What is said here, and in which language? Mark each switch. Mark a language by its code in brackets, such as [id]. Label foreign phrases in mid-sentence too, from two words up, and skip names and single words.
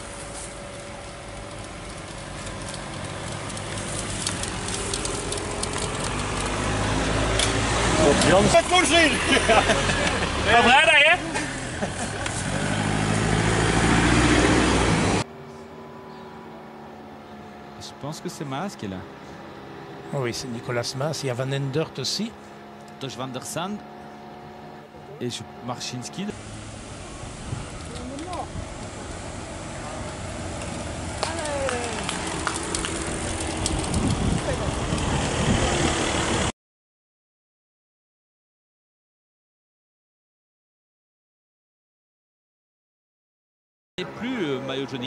[nl] Jan. Het moet zien. Wel vrijdag, hè? [fr] Je pense que c'est Maas qui est là. Oui, c'est Nicolas Maas. Il y a Van Endert aussi. Tosh van der Sand et Marchinski. Il n'est plus maillot jaune.